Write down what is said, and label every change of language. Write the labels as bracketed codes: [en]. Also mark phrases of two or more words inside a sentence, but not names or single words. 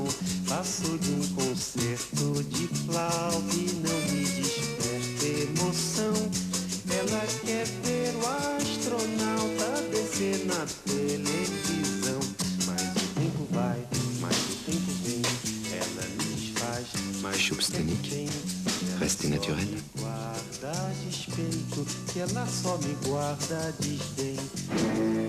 [pt] Passo de concerto de flauta e não me desperta emoção. Ela quer ver o astronauta descer na televisão. Mas o tempo vai, mas o tempo vem. Ela me faz, mas [fr] Chubstenique, restez naturel. [pt] guarda despeito, que ela só me guarda desdém.